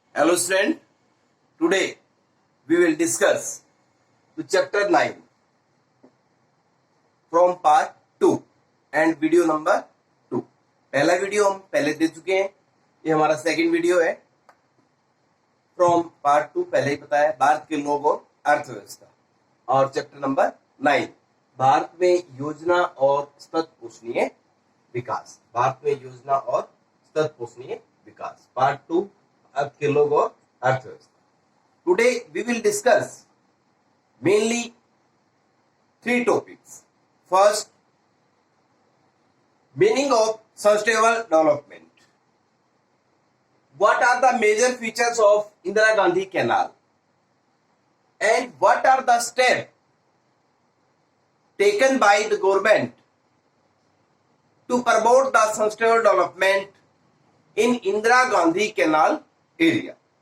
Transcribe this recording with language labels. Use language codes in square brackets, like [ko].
[en] Hello student, today we will discuss the chapter 9 from part 2 and video number 2. [hi] पहला video हम पहले दे चुके हैं, ये हमारा सेकंड वीडियो है [en] From part 2. [hi] पहले ही बताया भारत के लोग और अर्थव्यवस्था, और चैप्टर नंबर 9 भारत में योजना और सतत पोषणीय विकास. भारत में योजना और सतत पोषणीय विकास पार्ट 2 भारत के लोग और अर्थव्यवस्था. [en] Today we will discuss mainly 3 topics. First, meaning of sustainable development. What are the major features of Indira Gandhi Canal? And what are the steps taken by the government to promote the sustainable development in Indira Gandhi Canal area?